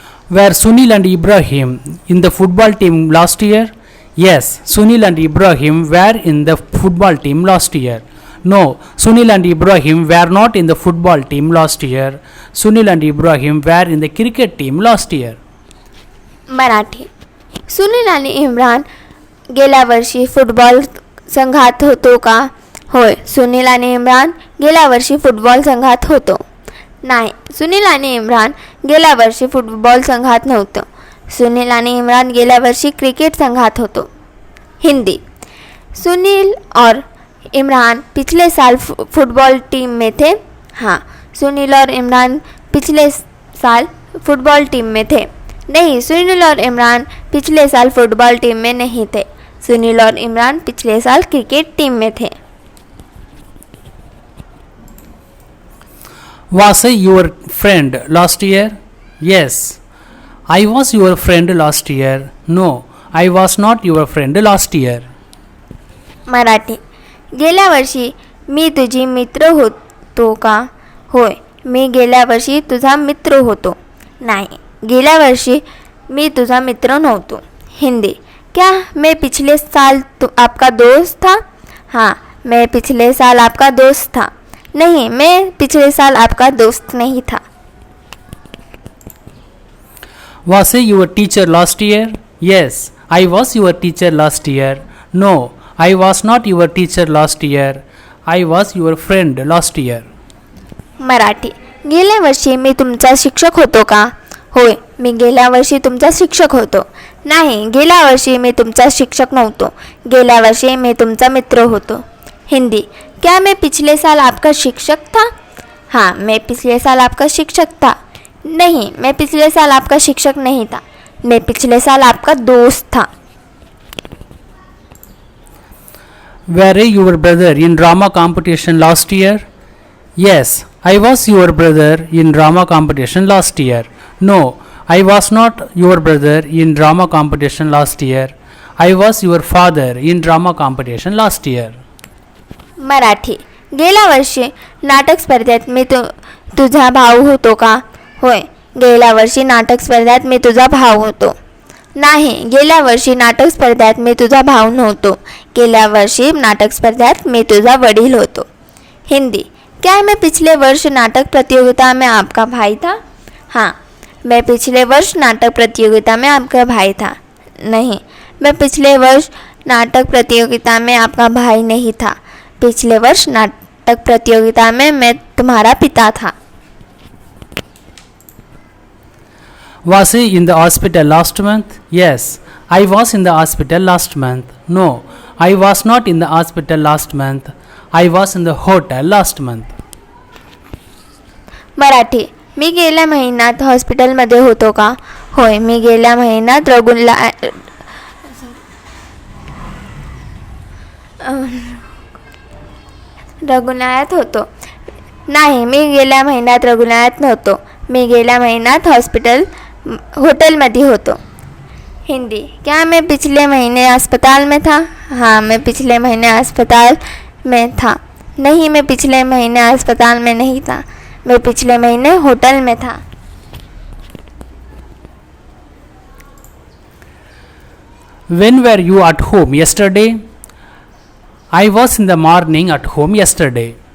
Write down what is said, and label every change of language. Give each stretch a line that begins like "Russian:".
English: Were Sunil and Ibrahim in the football team last year? Yes, Sunil and Ibrahim were in the football team last year. No, Sunil and Ibrahim were not in the football team last year. Sunil and Ibrahim were in the cricket team last year.
Marathi: Marathi. Sunil आणि इम्रान गेल्या वर्षी football संघात होतो का? होय, सुनील आणि इम्रान गेल्या वर्षी फुटबॉल संघात होतो. नाही, सुनील आणि इम्रान गेल्या वर्षी फुटबॉल संघात नव्हतं. सुनील आणि इमरान गेल्या वर्षी क्रिकेट संघात होतो.
Hindi: हिंदी. सुनील और इमरान पिछले साल फुटबॉल टीम में थे. हाँ, सुनील और इमरान पिछले साल फुटबॉल टीम में थे. नहीं, सुनील और इमरान पिछले साल फुटबॉल टीम में नहीं थे. सुनील और इमरान पिछले साल क्रिकेट टीम में थे.
English: Was I your friend last year? Yes, I was your friend last year. No, I was not your friend last year.
Marathi: Marathi. गेल्या वर्षी मी तुझी मित्र होतो का? होय, मी गेल्या वर्षी तुझा मित्र होतो. नाही, गेल्या वर्षी मी तुझा मित्र नव्हतो.
Hindi: हिंदी. क्या मैं पिछले साल आपका दोस्त था? हाँ, मैं पिछले साल आपका दोस्त था. नहीं, मैं पिछले साल आपका दोस्त नहीं था.
English: Was I your teacher last year? Yes, I was your teacher last year. No, I was not your teacher last year. I was your friend last year.
Marathi: Marathi. गेल्या वर्षी मी तुमचा शिक्षक होतो का? होय, मी गेल्या वर्षी तुमचा शिक्षक होतो. नाही, गेल्या वर्षी मी तुमचा शिक्षक नव्हतो. गेल्या वर्षी मी तुमचा मित्र होतो.
Hindi: हिंदी. क्या मैं पिछले साल आपका शिक्षक था? हाँ, मैं पिछले साल आपका शिक्षक था. नहीं, मैं पिछले साल आपका शिक्षक नहीं था. मैं पिछले साल आपका दोस्त था.
English: Were I your brother in drama competition last year? Yes, I was your brother in drama competition last year. No, I was not your brother in drama competition last year. I was your father in drama competition last year.
Marathi: Marathi. गेल्या वर्षी नाटक स्पर्धेत मी तुझा भाऊ होतो का? होय, गेल्या वर्षी नाटक स्पर्धेत मी तुझा भाऊ होतो. नाही, गेल्या वर्षी नाटक स्पर्धेत मी तुझा भाऊ नव्हतो. गेल्या वर्षी नाटक स्पर्धेत मी तुझा वडील होतो.
Hindi: हिंदी. क्या मैं पिछले वर्ष नाटक प्रतियोगिता में आपका भाई था? हाँ, मैं पिछले वर्ष नाटक प्रतियोगिता में आपका भाई था. नहीं, मैं पिछले वर्ष नाटक प्रतियोगिता में आपका भाई नहीं था. पिछले वर्ष नाटक प्रतियोगिता में मैं तुम्हारा पिता था.
English: Was I in the hospital last month? Yes, I was in the hospital last month. No, I was not in the hospital last month. I was in the hotel last month.
Marathi: Marathi. मी गेल्या महिन्यात हॉस्पिटलमध्ये होतो का? होय, मी गेल्या महिन्यात रुग्णालयात होतो. नाही, मी गेल्या महिन्यात रुग्णालयात नव्हतो. मी गेल्या महिन्यात होटलमध्ये होतो.
Hindi: हिंदी. क्या मैं पिछले महीने अस्पताल में था? हाँ, मैं पिछले महीने अस्पताल में था. नहीं, मैं पिछले महीने अस्पताल में नहीं था. मैं पिछले महीने होटल में था.
English: When were you at home yesterday? I was in the morning at home yesterday.